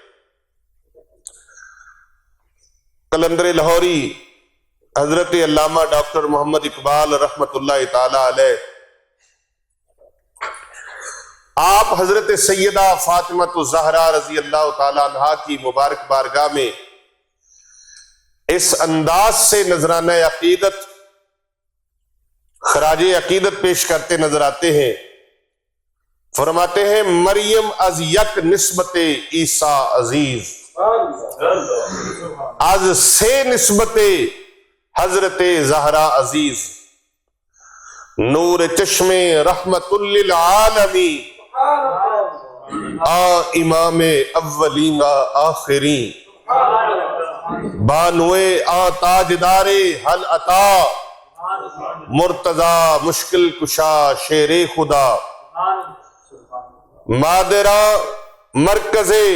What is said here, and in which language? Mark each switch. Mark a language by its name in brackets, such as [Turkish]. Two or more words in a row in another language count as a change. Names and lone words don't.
[Urdu] قلندر لاہوری حضرت علامہ ڈاکٹر محمد اقبال رحمت اللہ تعالی علیہ، آپ حضرت سیدہ فاطمہ الزہرا رضی اللہ تعالی عنہا کی مبارک بارگاہ میں اس انداز سے نذرانہ عقیدت، خراج عقیدت پیش کرتے نظر آتے ہیں۔ فرماتے ہیں [Persian] مریم از یک نسبت عیسیٰ عزیز، از سے نسبت حضرت زہرا عزیز، نور چشم رحمت للعالمین، امام اولین آخرین، بانوے تاجدار حل عطا، مرتضی مشکل کشا شیر خدا، مادرہ مرکز